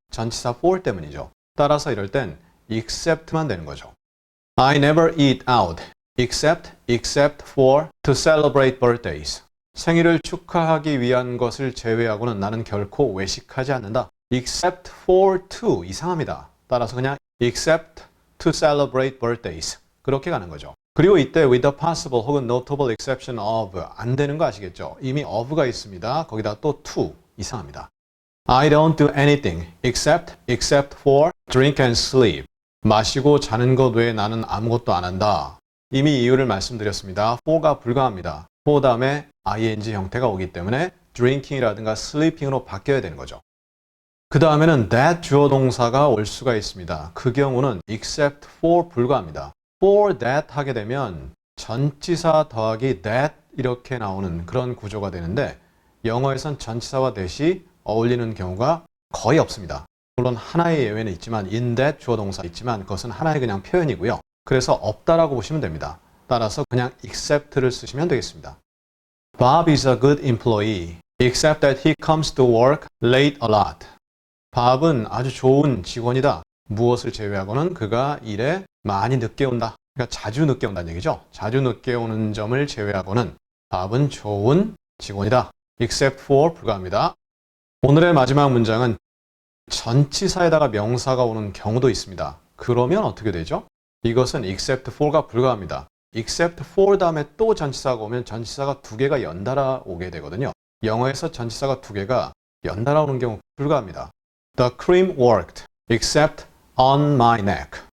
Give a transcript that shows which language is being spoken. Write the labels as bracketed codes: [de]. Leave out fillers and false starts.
[ko] 전치사 for 때문이죠. 따라서 이럴 땐 except만 되는 거죠. [en] I never eat out except for to celebrate birthdays. [ko] 생일을 축하하기 위한 것을 제외하고는 나는 결코 외식하지 않는다. except for to 이상합니다. 따라서 그냥 [en] except to celebrate birthdays [ko] 그렇게 가는 거죠. 그리고 이때 [en] with the possible [ko] 혹은 [en] notable exception of [ko] 안 되는 거 아시겠죠? 이미 of가 있습니다. 거기다 또 to 이상합니다. [en] I don't do anything except for drink and sleep. [ko] 마시고 자는 것 외에 나는 아무것도 안 한다. 이미 이유를 말씀드렸습니다. for가 불가합니다. for 다음에 ing 형태가 오기 때문에 drinking이라든가 sleeping으로 바뀌어야 되는 거죠. 그 다음에는 that 주어 동사가 올 수가 있습니다. 그 경우는 except for 불가합니다. for that 하게 되면 전치사 더하기 that 이렇게 나오는 그런 구조가 되는데 영어에선 전치사와 that이 어울리는 경우가 거의 없습니다. 물론 하나의 예외는 있지만 in that 주어 동사 있지만 그것은 하나의 그냥 표현이고요. 그래서 없다라고 보시면 됩니다. 따라서 그냥 except를 쓰시면 되겠습니다. [en] Bob is a good employee except that he comes to work late a lot. [ko] 밥은 아주 좋은 직원이다. 무엇을 제외하고는 그가 일에 많이 늦게 온다. 그러니까 자주 늦게 온다는 얘기죠. 자주 늦게 오는 점을 제외하고는 답은 좋은 직원이다. except for 불가합니다. 오늘의 마지막 문장은 전치사에다가 명사가 오는 경우도 있습니다. 그러면 어떻게 되죠? 이것은 except for가 불가합니다. except for 다음에 또 전치사가 오면 전치사가 두 개가 연달아 오게 되거든요. 영어에서 전치사가 두 개가 연달아 오는 경우 불가합니다. [en] The cream worked except on my neck.